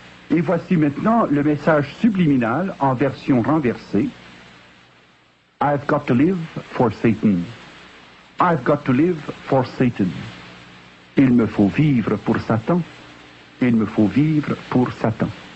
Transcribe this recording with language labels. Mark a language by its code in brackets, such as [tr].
[fr] Et voici maintenant le message subliminal en version renversée. [en] I've got to live for Satan. I've got to live for Satan. [fr] Il me faut vivre pour Satan. Il me faut vivre pour Satan.